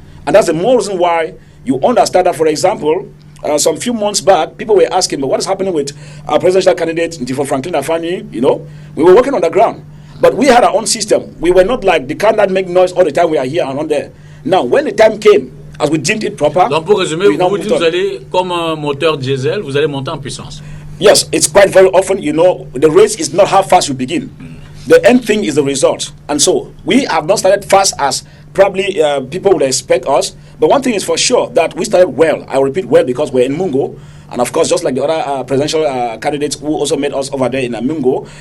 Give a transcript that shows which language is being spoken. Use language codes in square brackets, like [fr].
[en] And that's the more reason why you understand that, for example, some few months back, people were asking, but what is happening with our presidential candidate, Ndifo Franklin Afani? You know, we were working on the ground. But we had our own system. We were not like, they cannot make noise all the time we are here and on there. Now, when the time came, as we deemed it proper... [fr] Donc, pour résumer, vous allez, comme un moteur diesel, vous allez monter en puissance. [en] Yes, it's quite very often, you know, the race is not how fast you begin. The end thing is the result. And so, we have not started fast as probably people would expect us. But one thing is for sure, that we started well. I repeat well because we're in Mungo. And of course, just like the other presidential candidates who also met us over there in Mungo.